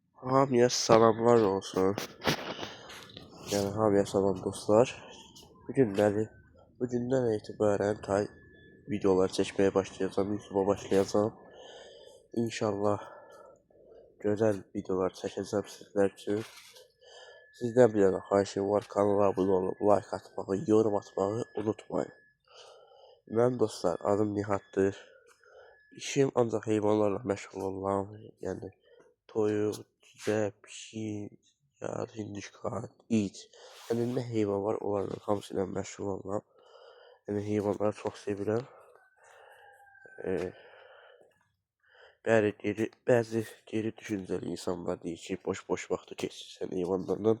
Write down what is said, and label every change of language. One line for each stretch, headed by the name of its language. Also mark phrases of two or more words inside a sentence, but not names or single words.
Azerbaijani: Hamıya salamlar olsun. Yani hamıya salam dostlar.
Turkish: Bugünden itibaren videolar çekmeye başlayacağım. YouTube'a başlayacağım. İnşallah güzel videolar çekeceğim sizler için. Sizden bir yana xahişim var. Kanala abone olup like atmağı, yorum atmağı unutmayın. Ben dostlar, adım Nihat'tır.
Azerbaijani: İşim ancak heyvanlarla məşğul olan, yani toyuq, cücə, pişik, yar, hindişka, it. Yəni nə heyvan var, onlarla hamısı ilə məşğul olan. Yəni heyvanları çox sevirəm. Bəzi geri düşüncəli insanlar deyir ki, boş vaxtı keçirsən heyvanlarla.